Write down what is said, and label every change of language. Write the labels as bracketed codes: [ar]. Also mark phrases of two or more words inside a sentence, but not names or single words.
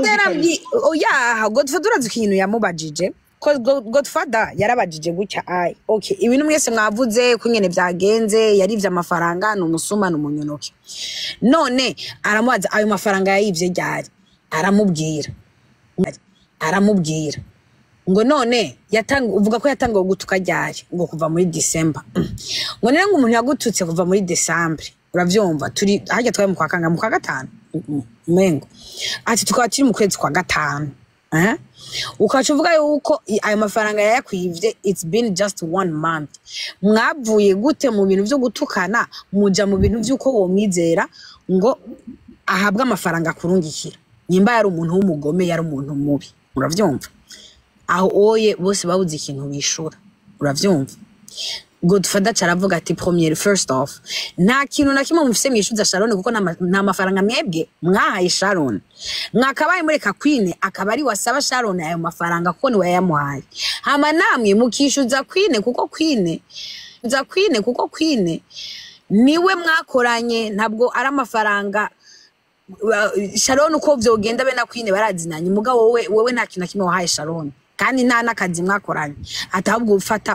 [rn] oya Godfather urazi ikintu yamubajije cause Godfather yarabajije gutya okay ibintu mwese mwavuze kunyene byagenze yarivye amafaranga n'umusuma n'umunyonoke none aramubaza ayo mafaranga yayivye ryari aramubwira ngo none uvuga ko yatangiye gutuka ryari ngo kuva muri December ngo nere ngo umuntu yagututse kuva muri December uravyumva turi hajya twaye mu kwa kanga mu kwa gatanu mengo ati tukaba turi mu kwezi kwa gatanu ukaca uvuga yuko ayo mafaranga yayakwivye [en] it's been just 1 month [rn] mwavuye gute mu bintu byo gutukana muja mu bintu byuko wo mwizera ngo ahabwa amafaranga kurungikira nyimba yari umuntu w'umugome yari umuntu mubi uravyumva aho oye bose babuze ikintu bishura uravyumva Godfather caravuga ati [en] first off [rn] nta kintu na kimwe mufise mwishuza Sharon kuko nta mafaranga mwebwe mwahaye Sharon mwakabaye mureka Queen akaba ari wasaba Sharon ayo mafaranga kuko niwe yamuhaye hama namwe mukishuza Queen kuko Queen niwe mwakoranye ntabwo ari amafaranga Sharon uko vyogenda be na Queen barazinanye mugabo wowe nta kintu na kimwe wahaye Sharon kandi nta nakazi mwakoranye atabwo ufata